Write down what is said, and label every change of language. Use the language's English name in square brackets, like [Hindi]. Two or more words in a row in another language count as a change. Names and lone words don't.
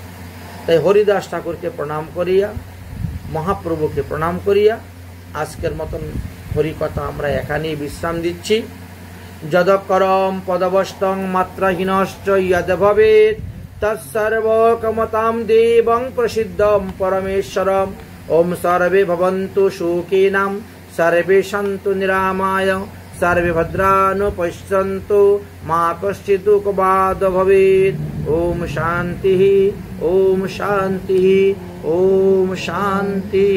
[Bangla] তাই হরিদাস ঠাকুরকে প্রণাম করিয়া, মহাপ্রভুকে প্রণাম করিয়া আজকের মতন হরিকথা আমরা এখানেই বিশ্রাম দিচ্ছি। [Sanskrit] যদকরম পদবস্তং মাত্রাহীনশ্চ ইয়দ ভবেৎ তৎসর্বকমতাং দেবং প্রসিদ্ধং পরমেশ্বরম। ওম সর্বে ভবন্তু সুখিনঃ সর্বে সন্তু নিরাময় सर्वे भद्राणि पश्यन्तु मा कश्चित् दुःखभाग् भवेत्। ओम शान्तिः ओम शान्तिः ओम शान्तिः।